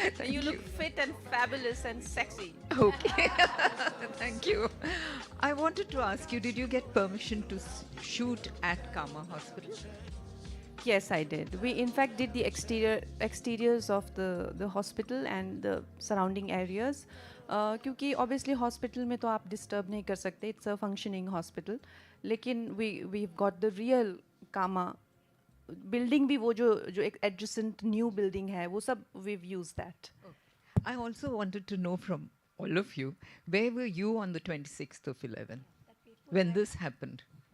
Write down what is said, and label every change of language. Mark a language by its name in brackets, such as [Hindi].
[English] You look fit and fabulous and sexy. Okay. Thank you. I wanted to ask you, did you get permission to shoot at Kama Hospital? Yes, I did. We in fact did the exteriors of the hospital and the surrounding areas. [Hindi] क्योंकि obviously hospital में तो आप disturb नहीं कर सकते. [English] It's a functioning hospital. लेकिन we've got the real Kama building भी, वो जो एक adjacent new building है, वो सब we've used that. I also wanted to know from all of you, where were you on the 26th of 11 when this happened?